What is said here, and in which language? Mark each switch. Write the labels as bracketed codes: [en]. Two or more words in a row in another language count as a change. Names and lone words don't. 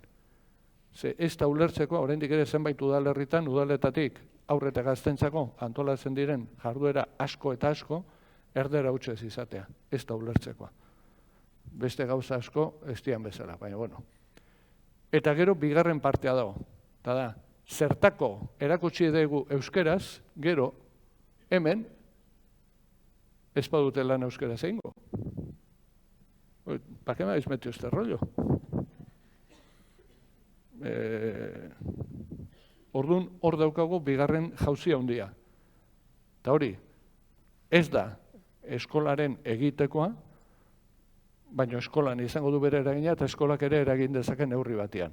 [eu] Ze ez da ulertzeko, oraindik ere zenbait udalerritan, udaletatik aurre eta gaztentzako antolatzen diren jarduera asko eta asko, erdera hutsez izatea, ez da ulertzekoa. Beste gauza asko ez dian bezala, baina Eta gero bigarren partea dago, eta da, zertako erakutsi dugu euskeraz, gero hemen ez badute lan euskeraz egingo. [es] ¿Para qué me habéis metido este rollo? [eu] Orduan, hor daukago bigarren jauzia handia. Eta hori, ez da eskolaren egitekoa, baina eskolan izango du bere eragina eta eskolak ere eragin dezaken neurri batean.